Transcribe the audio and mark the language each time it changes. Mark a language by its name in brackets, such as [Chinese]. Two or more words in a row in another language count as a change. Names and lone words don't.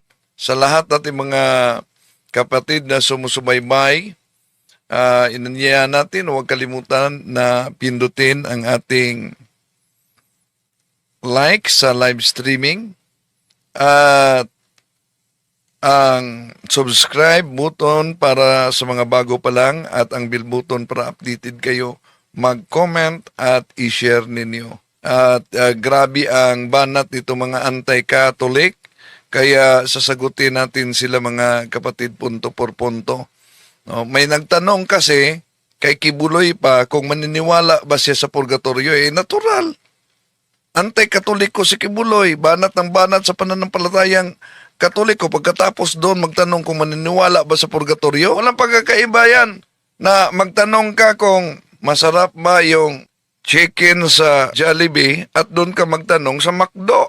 [Filipino] Sa lahat natin mga kapatid na sumusubaybay, inanyayahan natin, huwag kalimutan na pindutin ang ating like sa [English] live streaming [Filipino] at ang [English] subscribe button [Filipino] para sa mga bago pa lang at ang [English] bell button [Filipino] para updated kayo, mag-comment at i-share ninyo. At grabe ang banat nito mga anti-Catholic, kaya sasagutin natin sila mga kapatid [Spanish] punto por punto. [Filipino] No, may nagtanong kasi kay Kibuloy pa kung maniniwala ba siya sa purgatorio. Natural. Anti-Katoliko si Kibuloy, banat ng banat sa pananampalatayang Katoliko. Pagkatapos doon magtanong kung maniniwala ba sa purgatorio, walang pagkakaiba yan na magtanong ka kung masarap ba yung chicken sa Jollibee at doon ka magtanong sa McDo.